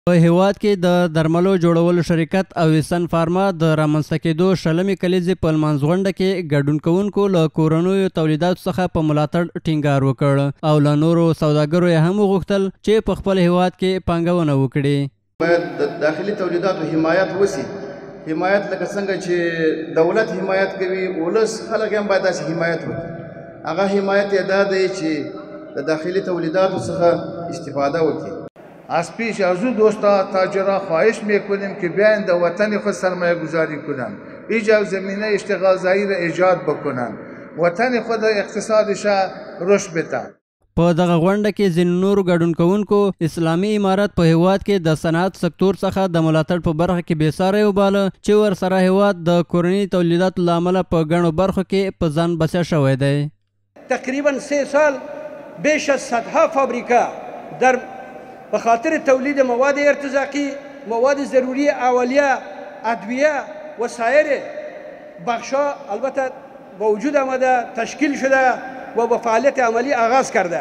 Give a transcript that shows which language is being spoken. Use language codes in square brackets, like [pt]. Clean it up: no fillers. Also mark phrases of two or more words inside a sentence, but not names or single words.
[ps] په هیواد کې د درملو جوړولو شرکت اویسن فارما د رامنځته کېدو شلمې کلیزې په لمانځ غونډه کې ګډون کوونکو له کورنیو تولیداتو څخه په ملاتړ ټینګار وکړ او له نورو سوداګرو یې هم وغوښتل چې په خپل هیواد کې پانګونه وکړي. باید د داخلي تولیداتو حمایت وسی. حمایت لکه څنګه چې دولت حمایت کوي، ولس خلک هم باید داسې حمایت وکړي. هغه حمایت یې دا دی چې د داخلي تولیداتو څخه استفاده وکړي. [fa] از پیش از او دوستا تاجران خواهش میکنیم که بیاین در وطن خود سرمایه گذاری کنند، ایجاد زمینه اشتغال زایی را ایجاد بکنند، وطن خود اقتصادش رشد بده. [ps] په دغه غونډه کې ځینو نورو ګډون کوونکو اسلامي امارت په هیواد کې د صنعت سکتور څخه د ملاتړ په برخه کې بېساری وباله چې ورسره هیواد د کورني تولیداتو له امله په ګڼو برخو کې په ځان بسیا شوی دی. [fa] تقریبا 3 سال بیش از صدها فابریکه در به خاطر تولید مواد ارتزاقی، مواد ضروری اولیه، ادویه و سایر بخشا البته با وجود آمده، تشکیل شده و با فعالیت عملی آغاز کرده.